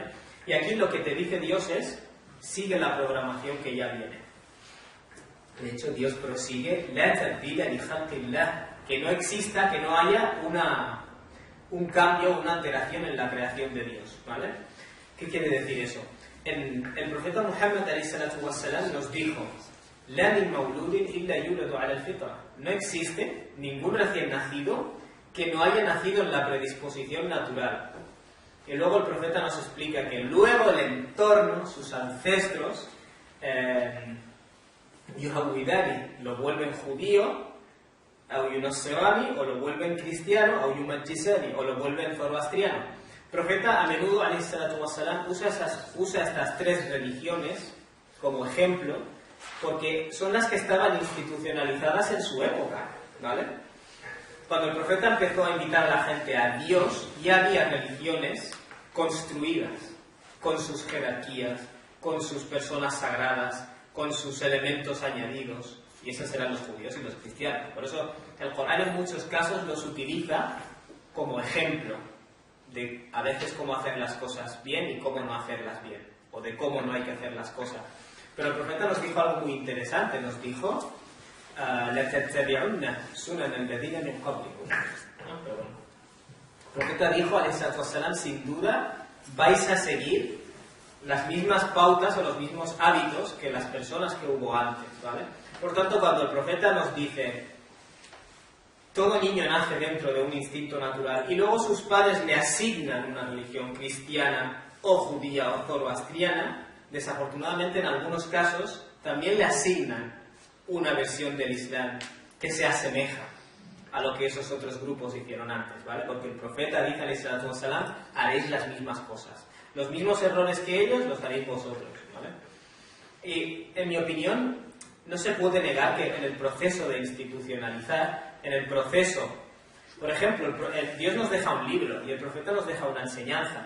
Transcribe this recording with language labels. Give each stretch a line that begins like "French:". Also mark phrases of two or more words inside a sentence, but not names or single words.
Spanish: Y aquí lo que te dice Dios es, sigue la programación que ya viene. De hecho, Dios prosigue,
Arabic: لا تبديل لخلق الله,
Spanish: que no exista, que no haya un cambio, una alteración en la creación de Dios, ¿vale? ¿Qué quiere decir eso? El profeta Muhammad
Arabic: عليه الصلاة والسلام
Spanish: nos dijo,
Arabic: لا من مولود إلا يولد على الفطرة.
Spanish: No existe ningún recién nacido que no haya nacido en la predisposición natural. Y luego el profeta nos explica que luego el entorno, sus ancestros, Yuhawidani, lo vuelven judío, o Yunosserani, o lo vuelven cristiano, o Yumajisani, o lo vuelven zoroastriano. El profeta a menudo,
Arabic: عليه الصلاة والسلام,
Spanish: usa estas 3 religiones como ejemplo, porque son las que estaban institucionalizadas en su época, ¿vale? Cuando el profeta empezó a invitar a la gente a Dios, ya había religiones construidas, con sus jerarquías, con sus personas sagradas, con sus elementos añadidos, y esos eran los judíos y los cristianos. Por eso el Corán en muchos casos los utiliza como ejemplo de a veces cómo hacer las cosas bien y cómo no hacerlas bien, o de cómo no hay que hacer las cosas. Pero el profeta nos dijo algo muy interesante, nos dijo
Arabic: لَتَتَّبِعُنَّ سُنَنَ الَّذِينَ مِنْ قَبْلِكُمْ.
Spanish: El profeta dijo,
Arabic: عليه الصلاة,
Spanish: sin duda vais a seguir las mismas pautas o los mismos hábitos que las personas que hubo antes, ¿vale? Por tanto, cuando el profeta nos dice todo niño nace dentro de un instinto natural y luego sus padres le asignan una religión cristiana o judía o zoroastriana, desafortunadamente en algunos casos también le asignan una versión del Islam que se asemeja a lo que esos otros grupos hicieron antes, ¿vale? Porque el profeta dice,
Arabic: عليه الصلاة والسلام,
Spanish: haréis las mismas cosas. Los mismos errores que ellos los haréis vosotros, ¿vale? Y, en mi opinión, no se puede negar que en el proceso de institucionalizar, en el proceso, por ejemplo, Dios nos deja un libro y el profeta nos deja una enseñanza.